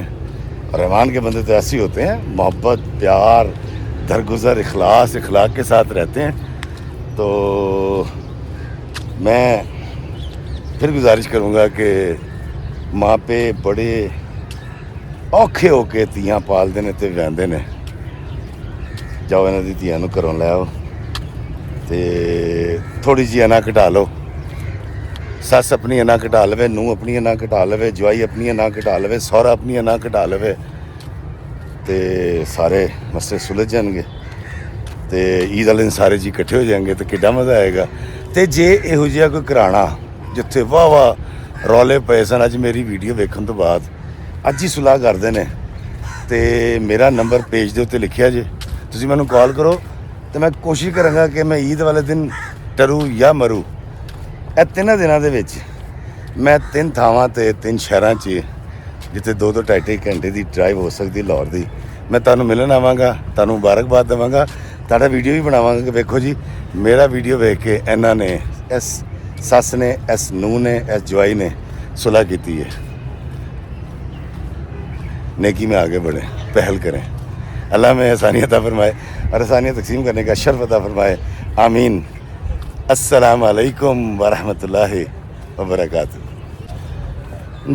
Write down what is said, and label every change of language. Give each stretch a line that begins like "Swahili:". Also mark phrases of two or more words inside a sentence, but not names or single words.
Urdu: اور رحمان کے بندے تو ایسے ہوتے ہیں، محبت، پیار، درگزر، اخلاق کے ساتھ رہتے ہیں.
Punjabi: تو میں پھر گزارش کروں گا کہ ماں پہ بڑے اوکھے ہو کے تیاں پالتے ہیں تے وہندے نے. جاؤ انہاں دی تیاں نو گھروں لے آؤ تے تھوڑی جی انا کٹا لو. سس اپنی انا کٹا لوے، نو اپنی انا کٹا لوے، جوائی اپنی انا کٹا لوے، سہرا اپنی انا کٹا لوے تے سارے مسئلے سلجھ جان گے. تے عید والے دن سارے جی کٹھے ہو جائیں گے تو کڈا مزہ آئے گا. تے جے یہو جہا کوئی کرانا ਜਿੱਥੇ ਵਾਹ ਰੌਲੇ ਪਏ ਸਨ, ਅੱਜ ਮੇਰੀ ਵੀਡੀਓ ਵੇਖਣ ਤੋਂ ਬਾਅਦ ਅੱਜ ਹੀ ਸੁਲਾਹ ਕਰਦੇ ਨੇ। ਤੇ ਮੇਰਾ ਨੰਬਰ ਪੇਜ ਦੇ ਉੱਤੇ ਲਿਖਿਆ ਜੇ, ਤੁਸੀਂ ਮੈਨੂੰ ਕਾਲ ਕਰੋ ਤੇ ਮੈਂ ਕੋਸ਼ਿਸ਼ ਕਰਾਂਗਾ ਕਿ ਮੈਂ ਈਦ ਵਾਲੇ ਦਿਨ ਟਰੂ ਜਾਂ ਮਰੂ, ਇਹ 3 ਦਿਨਾਂ ਦੇ ਵਿੱਚ ਮੈਂ 3 ਥਾਵਾਂ ਤੇ 3 ਸ਼ਹਿਰਾਂ 'ਚ ਜਿੱਥੇ 2-2 2.5 ਘੰਟੇ ਦੀ ਡਰਾਈਵ ਹੋ ਸਕਦੀ ਲਾਹੌਰ ਦੀ, ਮੈਂ ਤੁਹਾਨੂੰ ਮਿਲਣ ਆਵਾਂਗਾ, ਤੁਹਾਨੂੰ ਮੁਬਾਰਕਬਾਦ ਦੇਵਾਂਗਾ, ਤੁਹਾਡਾ ਵੀਡੀਓ ਵੀ ਬਣਾਵਾਂਗਾ ਕਿ ਵੇਖੋ ਜੀ ਮੇਰਾ ਵੀਡੀਓ ਵੇਖ ਕੇ ਇਹਨਾਂ ਨੇ, ਇਸ ਸੱਸ ਨੇ, ਇਸ ਨੂੰਹ ਨੇ, ਇਸ ਜਵਾਈ ਨੇ ਸੁलह
Urdu: کی ہے. نیکی میں آگے بڑھیں، پہل کریں. اللہ میں آسانیت عطا فرمائے اور آسانیت تقسیم کرنے کا شرف عطا فرمائے. आमीन।
Arabic: السلام علیکم ورحمة الله وبركاته.